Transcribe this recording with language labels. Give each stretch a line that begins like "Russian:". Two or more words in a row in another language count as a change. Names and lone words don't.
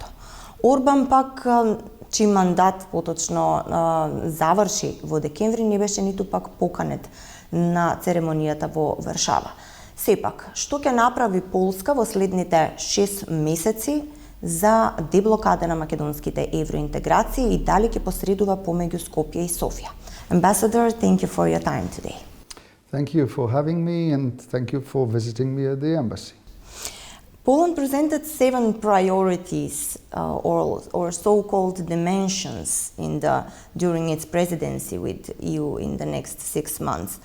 Macedonian: Орбан пак, чиј мандат поточно заврши во декември, не беше ниту пак поканет на церемонијата во Варшава. Сепак, што ќе направи Полска во следните 6 месеци за деблокада на македонските евроинтеграции и дали ќе посредува помеѓу Скопје и Софија?
English: Ambassador, thank you for your time today. Thank you for having me and thank you for visiting me at the embassy. Poland presented 7 priorities or so-called dimensions during its presidency with EU in the next 6 months.